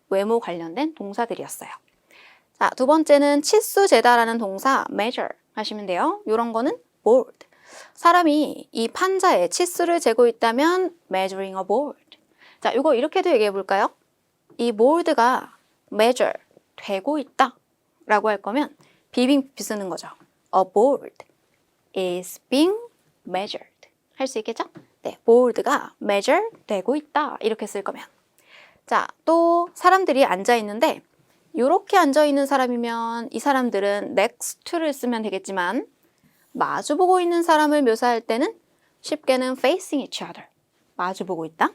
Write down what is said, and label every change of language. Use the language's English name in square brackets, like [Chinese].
[Korean] 외모 관련된 동사들이었어요. 자, 두 번째는 치수 재다라는 동사 measure 하시면 돼요. 이런 거는 board. 사람이 이 판자에 치수를 재고 있다면 [English] measuring a board. [Korean] 자, 이거 이렇게도 얘기해 볼까요? 이 board가 measure 되고 있다 라고 할 거면 비빙비 쓰는 거죠. [English] A board is being measured. [Korean] 할 수 있겠죠? 네, board가 measure 되고 있다 이렇게 쓸 거면. 자, 또 사람들이 앉아 있는데 이렇게 앉아 있는 사람이면 이 사람들은 next to를 쓰면 되겠지만 마주보고 있는 사람을 묘사할 때는 쉽게는 [English] facing each other. [Korean] 마주보고 있다.